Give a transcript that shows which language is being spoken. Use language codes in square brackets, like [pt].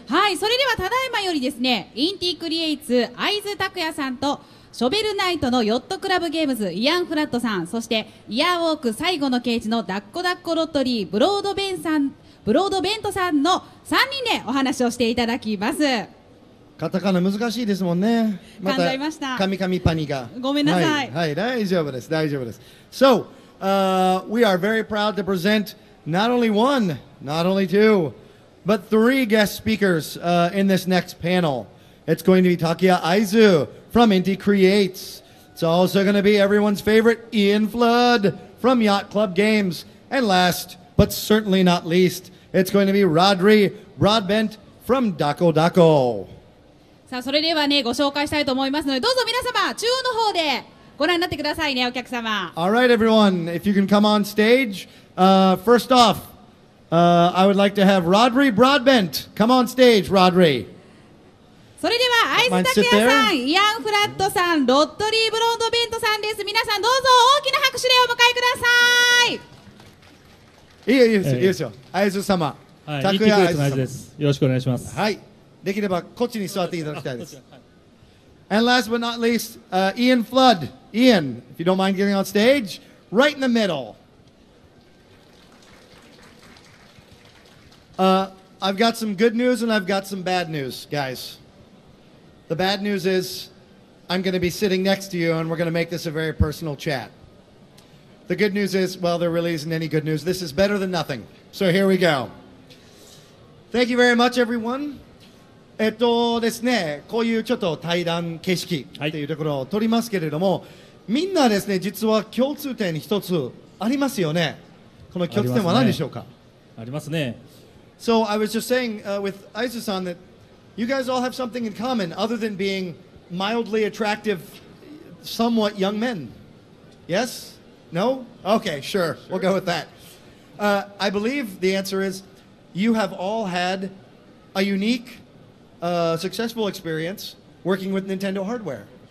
[ja] はい、それではただいまよりですね、インティクリエイツ会津拓也さんとショベルナイトのヨットクラブゲームズイアン・フラットさん、そしてイヤーウォーク最後のケージのダッコダッコロットリーブロードベントさんの3人でお話をしていただきます。カタカナ難しいですもんね。またカミカミパニが。ごめんなさい。はい、大丈夫です。大丈夫です。 [en] So, we are very proud to present not only one, not only two, but three guest speakers in this next panel. It's going to be Takuya Aizu from Inti Creates. It's also going to be everyone's favorite Ian Flood from Yacht Club Games. And last, but certainly not least, it's going to be Rhodri Broadbent from Dakko Dakko. [ja] さあ、それではね、ご紹介したいと思いますので、どうぞ皆様、中央の方でご覧になってくださいね、お客様。 [en] All right, everyone, if you can come on stage. First off, I would like to have Rhodri Broadbent. Come on stage, Rhodri. [ja] それでは、会津拓也さん、イアン・フラットさん、ロッドリー・ブロードベントさんです。皆さん、どうぞ大きな拍手でお迎えください。いいですよ。会津様。はい、インティクレーツの会津です。よろしくお願いします。はい。できればこっちに座っていただきたいです。 [en] And last but not least, Ian Flood. Ian, if you don't mind getting on stage, right in the middle. I've got some good news and I've got some bad news, guys. The bad news is I'm going to be sitting next to you and we're going to make this a very personal chat. The good news is, well, there really isn't any good news. This is better than nothing. So here we go. Thank you very much, everyone. [ja] ですね、こういうちょっと対談形式っていうところを取りますけれども、みんなですね、実は共通点一つありますよね。この共通点は何でしょうか。ありますね。 [en] So I was just saying with Aizu-san that you guys all have something in common other than being mildly attractive, somewhat young men. Yes? No? Okay, sure. We'll go with that. I believe the answer is you have all had a unique successful experience working with Nintendo hardware.